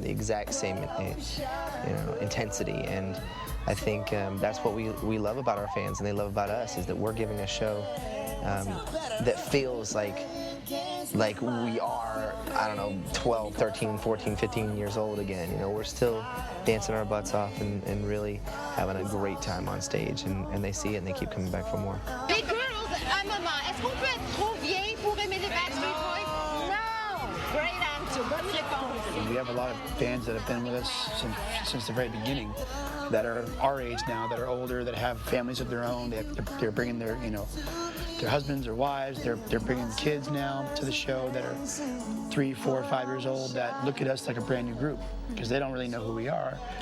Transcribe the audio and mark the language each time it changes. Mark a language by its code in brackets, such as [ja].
[en] The exact same, you know, intensity. And I think that's what we love about our fans, and they love about us, is that we're giving a show that feels like we are, I don't know, 12, 13, 14, 15 years old again. You know, we're still dancing our butts off and really having a great time on stage, and they see it and they keep coming back for more. [fr] Les girls, un moment, est-ce qu'on peut être trop vieille pour aimer les Backstreet Boys? [en] No! Great answer, [fr] bonne réponse. [en] We have a lot of fans that have been with us since the very beginning, that are our age now, that are older, that have families of their own. They're bringing their, you know, their husbands or wives. They're bringing kids now to the show that are 3, 4, 5 years old, that look at us like a brand new group because they don't really know who we are.